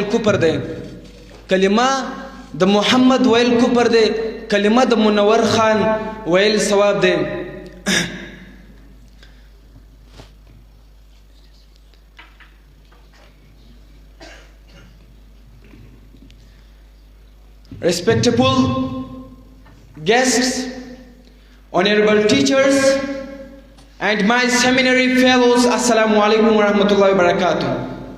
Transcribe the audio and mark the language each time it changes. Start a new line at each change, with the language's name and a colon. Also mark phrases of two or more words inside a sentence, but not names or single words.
Pashto: کفر دی کلمه د محمد ویل کفر دی کلمه د منور خان ویل ثواب دی
English: Respectable guests, honorable teachers, and my seminary fellows,
Arabic: السلام عليكم ورحمة الله وبركاته.